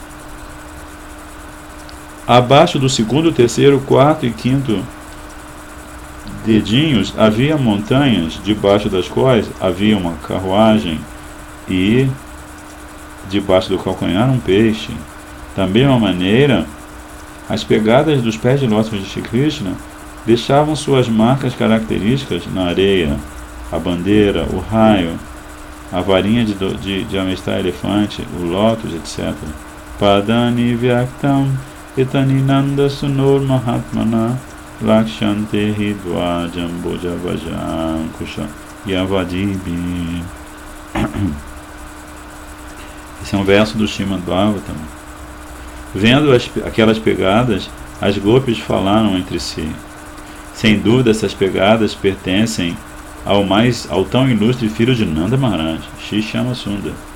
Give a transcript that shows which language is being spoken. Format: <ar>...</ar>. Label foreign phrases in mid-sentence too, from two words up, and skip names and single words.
<pt>Abaixo do segundo, terceiro, quarto e quinto dedinhos havia montanhas, debaixo das quais havia uma carruagem, e debaixo do calcanhar um peixe. Da mesma maneira, as pegadas dos pés de lótus de Shri Krishna deixavam suas marcas características na areia: a bandeira, o raio, a varinha de amestrar elefante, o lótus, etc.</pt> <sa>पदानि व्यक्तम् एतानि नन्दसूनोर् महात्मनः लक्ष्यन्ते हि ध्वजाम्भोजवज्राङ्कुशयवादिभिः.</sa> <pt>Esse é um verso do Srimad Bhagavatam. Vendo aquelas pegadas, as gopis falaram entre si: sem dúvida, essas pegadas pertencem ao tão ilustre filho de Nanda Maharaj, Shri Shyama Sundar.</pt>